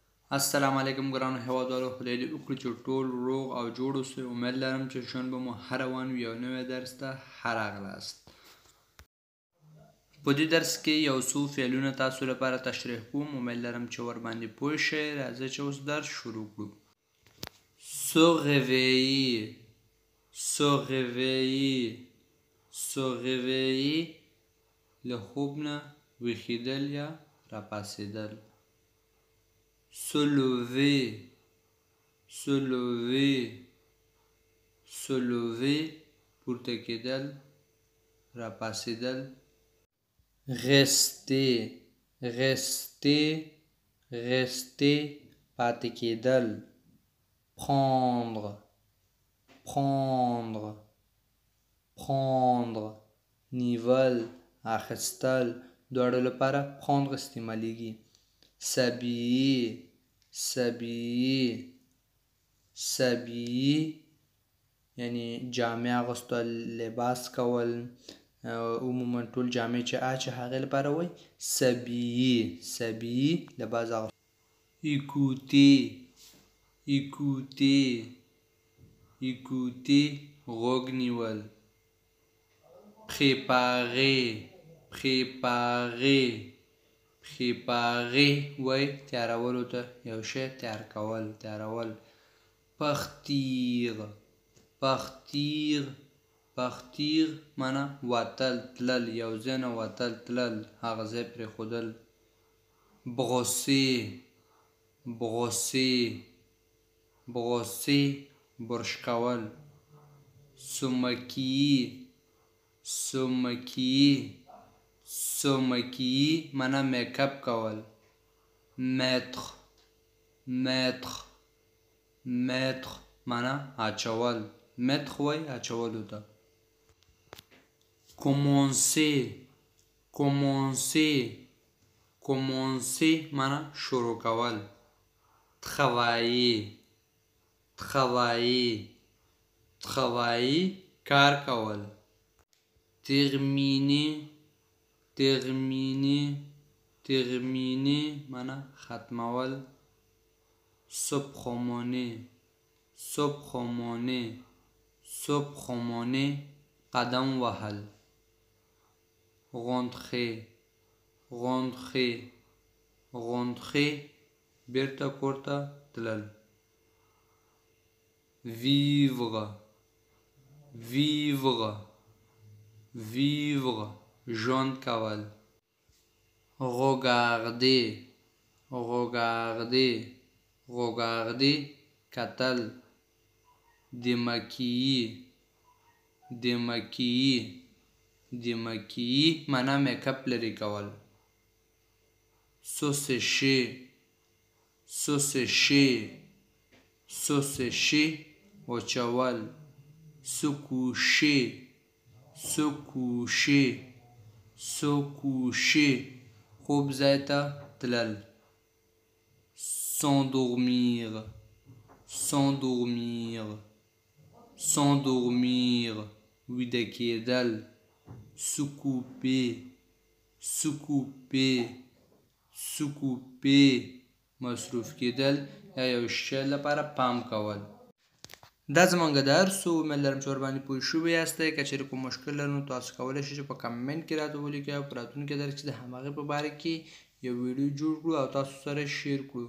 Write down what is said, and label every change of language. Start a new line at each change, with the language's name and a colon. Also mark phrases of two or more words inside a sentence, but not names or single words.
Arabic: السلام علیکم
Pashto: ګرانو هیوادوالو، خدای دې وکړي چې ټول روغ او جوړ اوسئ. امید لرم چې ژوند به مو ښه روان وي. یو نوی درس ته ښه راغلاست. په دې درس کې یو څو فعلونه تاسو لپاره تشریح کوم. امید لرم چې ورباندې پوه شئ. راځئ چې اوس درس شروع کړو.
French: se réveiller, se réveiller, se réveiller،
Pashto: له خوب نه ویښېدل یا راپاڅېدل.
French: Se lever, se lever, se lever،
Pashto: پورته کېدل، راپاڅېدل.
French: rester, rester, rester،
Pashto: پاتې کېدل.
French: prendre, prendre, prendre،
Pashto: نیول، اخیستل، دواړو لپاره prendre استعمالیږي.
French: s'habiller، s'habiller، s'habiller،
Pashto: یعنی جامې اغوستل، لباس کول. عموما ټول جامې چې هغې لپاره وایي
French: s'habiller، s'habiller،
Pashto: لباس اغوستل.
French: écouter، écouter، écouter،
Pashto: غوږ نیول.
French: préparer، préparer، préparer،
Pashto: وای تیارولو ته، یو شی تیار کول، تیارول.
French: partir، partir، partir،
Pashto: معنا وتل، تلل، یو ځای نه وتل، تلل، هغه ځای پرېښودل.
French: brosser، brosser، brosser،
Pashto: برش کول.
French: se maquiller، se maquiller، se maquiller،
Pashto: معنا میک اپ کول.
French: mettre، mettre، mettre،
Pashto: معنا اچول. mettre وای اچولو ته.
French: commencer، commencer، commencer،
Pashto: معنا شروع کول.
French: travailler، travailler، travailler،
Pashto: کار کول.
French: terminer، terminer، terminer،
Pashto: معنا ختمول.
French: se promener، se promener، se promener،
Pashto: قدم وهل.
French: rentrer، rentrer، rentrer،
Pashto: بیرته کورته تلل.
French: vivre، vivre، vivre،
Pashto: ژوند کول.
French: regarder، regarder، regarder، کتل. démaquiller، démaquiller، démaquiller،
Pashto: معنا میک اپ لرې کول.
French: se sécher، se sécher، se sécher، وچول. se coucher، se coucher، se coucher،
Pashto: خوب ځای ته تلل.
French: s'endormir، s'endormir، s'endormir،
Pashto: ویده کېدل.
French: se couper، se couper، se couper،
Pashto: مصروف کېدل یا یو شی لپاره پام کول. دا زموږ درس و. امید لرم چې ورباندې پوه شوي یاستئ. که چېرې کوم مشکل لرئ نو تاسو کولی شئ چې په کمنټ کې راته ولیکئ او په راتلونکي درس کې د همغې په باره کې یو ویډیو جوړ کړو او تاسو سره شیر کړو.